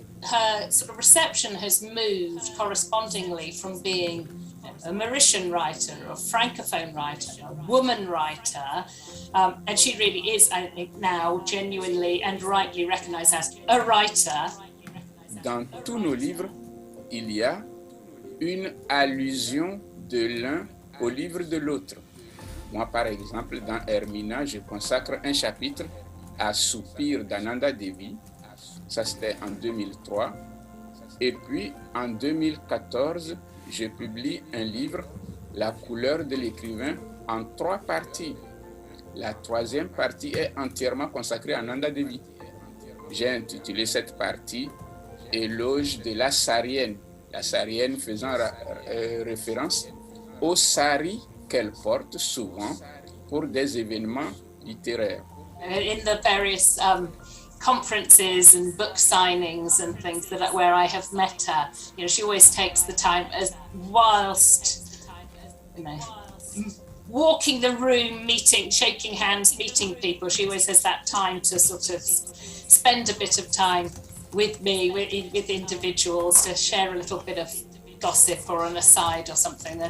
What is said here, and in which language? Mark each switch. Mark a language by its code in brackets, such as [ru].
[en] Her sort of reception has moved correspondingly from being a Mauritian writer, or a francophone writer, a woman writer, and she really is, I think, now genuinely and rightly recognized as a writer. [fr] Dans tous nos livres, il y a une allusion de l'un au livre de l'autre. Moi, par exemple, dans Hermina, je consacre un chapitre à Soupir d'Ananda Devi. Ça, c'était en 2003. Et puis, en 2014, je publie un livre, La couleur de l'écrivain, en 3 parties. La 3e partie est entièrement consacrée à Ananda Devi. J'ai intitulé cette partie Éloge de la Sarienne. La Sarienne faisant référence aux saris qu'elle porte souvent pour des événements littéraires. [en] In the various conferences and book signings and things where I have met her, you know, she always takes the time, as whilst, you know, walking the room, meeting, shaking hands, meeting people, she always has that time to sort of spend a bit of time with me, with individuals, to share a little bit of gossip or an aside or something.